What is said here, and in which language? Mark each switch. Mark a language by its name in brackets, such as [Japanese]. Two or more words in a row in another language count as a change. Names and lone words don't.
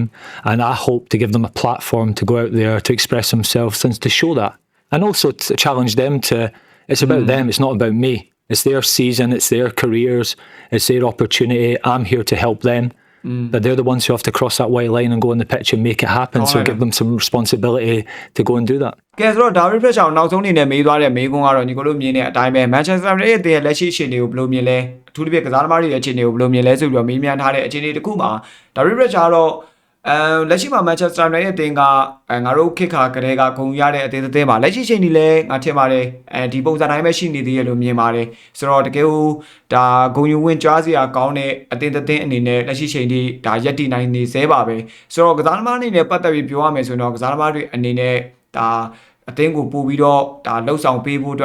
[English] And I hope to give them a platform to go out there to express themselves and to show that, and also to challenge them to. It's about them. It's not about me. It's their season. It's their careers. It's their opportunity. I'm here to help them. But they're the ones who have to cross that white line and go on the pitch and make it happen. So give them some responsibility to go and do that. [Burmese] ကဲဆိုတော့ Direct Pressure ကိုနောက်ဆုံးအနေနဲ့မေးသွားတဲ့မေးခွန်းကတော့ညီကိုတို့မြင်တဲ့အတိုင်းပဲ Manchester United ရဲ့လက်ရှိအခြေအနေကိုဘယ်လိုမြင်လဲအထူးသဖြင့်ကစားသမားတွေရဲ့အခြေအနေကိုဘယ်လိုမြင်လဲဆိုပြီးတော့မေးမြန်းထားတဲ့အခြေအနေတစ်ခုမှာ Direct Pressure ကတော့ လက်ရှိမှာ Manchester United အသင်းကငါတို့ခေတ်ခါကလေးကဂုဏ်ရတဲ့အသင်းပါလက်ရှိချိန်ဒီလဲငါထင်ပါတယ်ဒီပုံစံတိုင်းပဲရှိနေသေးရလို့မြင်ပါတယ်ဆိုတော့တကယ်လို့ဒါဂုဏ်ယူဝင်ကြွားစရာကောင်းတဲ့အသင်းအနေနဲ့လက်ရှိချိန်ဒီဒါရက်တည်နိုင်နေသေးပါပဲဆိုတော့ကစားသမားအနေနဲ့ပတ်သက်ပြီးပြောရမယ်ဆိုရင်တော့ကစားသမားတွေအနေနဲ့ဒါအသင်းကိုပို့ပြီးတော့ဒါလှုပ်ဆောင်ပေးဖို့အတွက်